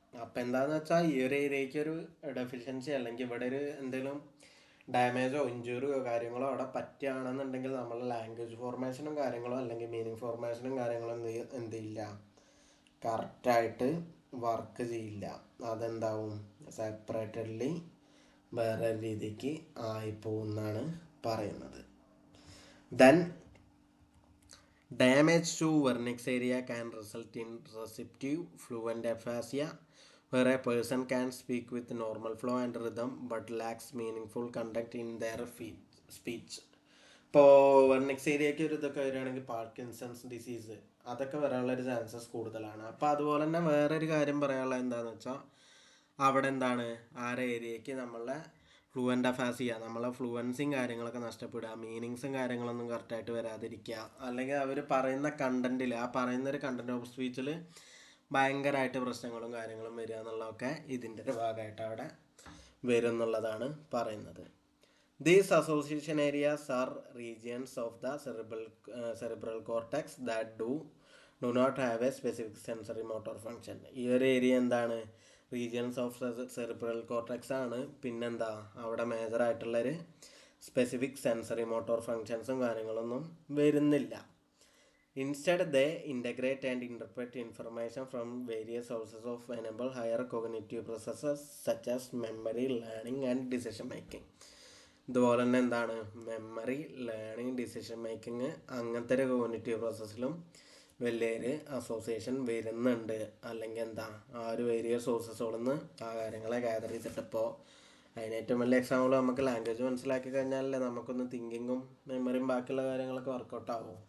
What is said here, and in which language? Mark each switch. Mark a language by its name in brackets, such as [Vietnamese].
[Malayalam] അപ്പം എന്താണെന്ന് വെച്ചാൽ ഈ ഒരു ഏരിയയ്ക്ക് ഒരു ഡെഫിഷ്യൻസി അല്ലെങ്കിൽ ഇവിടെ ഒരു എന്തെങ്കിലും ഡാമേജോ ഇഞ്ചുറിയോ കാര്യങ്ങളോ അവിടെ പറ്റുകയാണെന്നുണ്ടെങ്കിൽ നമ്മൾ ലാംഗ്വേജ് ഫോർമേഷനും കാര്യങ്ങളോ അല്ലെങ്കിൽ മീനിങ് ഫോർമേഷനും കാര്യങ്ങളോ എന്ത് ചെയ്യില്ല, കറക്റ്റായിട്ട് വർക്ക് ചെയ്യില്ല. അതെന്താവും സെപ്പറേറ്റഡ്ലി വേറെ രീതിക്ക് ആയിപ്പോകുന്നാണ് പറയുന്നത്. [English] Then damage to Wernicke's area can result in receptive fluent aphasia, where a person can speak with normal flow and rhythm but lacks meaningful content in their speech. [Malayalam] ഇപ്പോൾ വെർണിക്സ് ഏരിയയ്ക്ക് ഒരു ഇതൊക്കെ വരികയാണെങ്കിൽ പാർക്കിൻസൺസ് ഡിസീസ് അതൊക്കെ വരാനുള്ളൊരു chances കൂടുതലാണ്. അപ്പോൾ അതുപോലെ തന്നെ വേറൊരു കാര്യം പറയാനുള്ളത് എന്താണെന്ന് വെച്ചാൽ അവിടെ എന്താണ് ആ ഒരു ഏരിയയ്ക്ക് നമ്മളെ ഫ്ലുവൻ്റ് അഫാസിയ, നമ്മളെ ഫ്ലുവൻസിയും കാര്യങ്ങളൊക്കെ നഷ്ടപ്പെടുക, മീനിങ്സും കാര്യങ്ങളൊന്നും കറക്റ്റായിട്ട് വരാതിരിക്കുക, അല്ലെങ്കിൽ അവർ പറയുന്ന കണ്ടൻറ്റിൽ ആ പറയുന്നൊരു കണ്ടൻറ്റ് ഓഫ് സ്പീച്ചിൽ ഭയങ്കരമായിട്ട് പ്രശ്നങ്ങളും കാര്യങ്ങളും വരിക എന്നുള്ളതൊക്കെ ഇതിൻ്റെ ഒരു ഭാഗമായിട്ട് അവിടെ വരും എന്നുള്ളതാണ് പറയുന്നത്. [English] These association areas are regions of the cerebral cortex that do not have a specific sensory motor function. [Malayalam] ഈ ഒരു ഏരിയ എന്താണ്, [English] regions of cerebral cortex [Malayalam] ആണ്. പിന്നെന്താ അവിടെ മേജറായിട്ടുള്ളൊരു സ്പെസിഫിക് സെൻസറി മോട്ടോർ ഫങ്ഷൻസും കാര്യങ്ങളൊന്നും വരുന്നില്ല. [English] Instead, they integrate and interpret information from various sources of enable higher cognitive processes such as memory, learning and decision making. [Malayalam] ഇതുപോലെ തന്നെ എന്താണ് മെമ്മറി, ലേണിംഗ്, ഡിസിഷൻ മേക്കിംഗ് അങ്ങനത്തെ ഒരു കോഗ്നിറ്റീവ് പ്രോസസ്സിലും വലിയൊരു അസോസിയേഷൻ വരുന്നുണ്ട്. അല്ലെങ്കിൽ എന്താ ആ ഒരു വലിയ സോഴ്സസുകളിൽ നിന്ന് ആ കാര്യങ്ങളെ ഗ്യാദർ ചെയ്തിട്ട് ഇപ്പോൾ അതിന് ഏറ്റവും വലിയ എക്സാമ്പിൾ നമുക്ക് ലാംഗ്വേജ് മനസ്സിലാക്കി കഴിഞ്ഞാലല്ലേ നമുക്കൊന്ന് തിങ്കിങ്ങും മെമ്മറിയും ബാക്കിയുള്ള കാര്യങ്ങളൊക്കെ വർക്കൗട്ട് ആവും.